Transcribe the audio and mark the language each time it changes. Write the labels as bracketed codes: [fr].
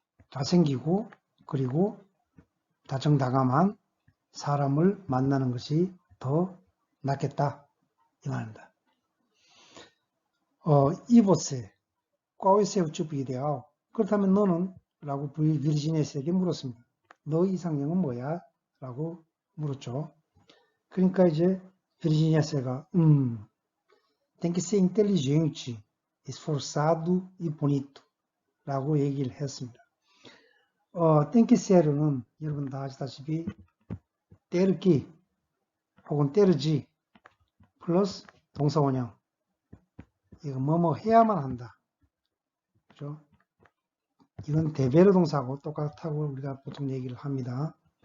[ko] 잘생기고 그리고 다정다감한 사람을 만나는 것이 더 낫겠다 이 말입니다. 이보세 꽈이세우 쭈비데아오 그렇다면 너는? 라고 비르지니아스에게 물었습니다. 너 이상형은 뭐야? 라고 물었죠. 그러니까 이제 비르지니아스가 [pt] tem que ser inteligente, esforçado e bonito [ko] 라고 얘기를 했습니다. [pt] tem que ser [ko] 는 여러분 다 아시다시피 [pt] ter que [ko] 혹은 때르지 플러스 동사 원형 이거 뭐뭐 해야만 한다. 그죠? 이건 대베르 동사하고 똑같다고 우리가 보통 얘기를 합니다.